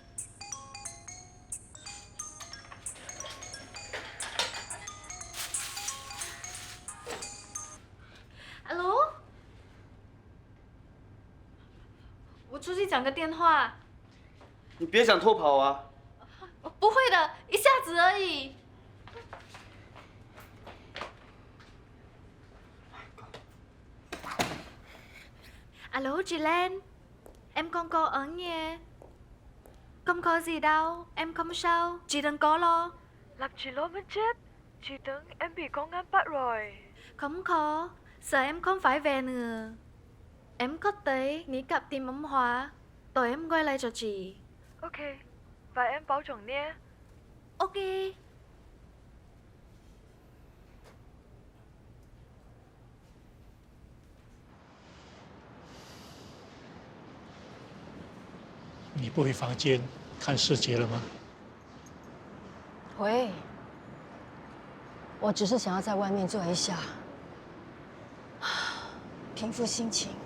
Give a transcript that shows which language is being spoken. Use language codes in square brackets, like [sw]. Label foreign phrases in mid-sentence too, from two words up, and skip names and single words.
[zh] Hello， 我出去讲个电话。你别想偷跑啊！不会的，一下子而已。 [vi] Alo chị Lan, em không có ở nhà. Không có gì đâu, em không sao, chị đừng có lo. Làm chị lo muốn chết. Chị tưởng em bị công an bắt rồi. Không có, sợ em không phải về nữa. Em có thể nghĩ gặp tìm ông Hóa, rồi em quay lại cho chị. Ok, và em bảo trọng nhé. Ok. [zh] 你不回房间看世界了吗？回，我只是想要在外面坐一下，平复心情。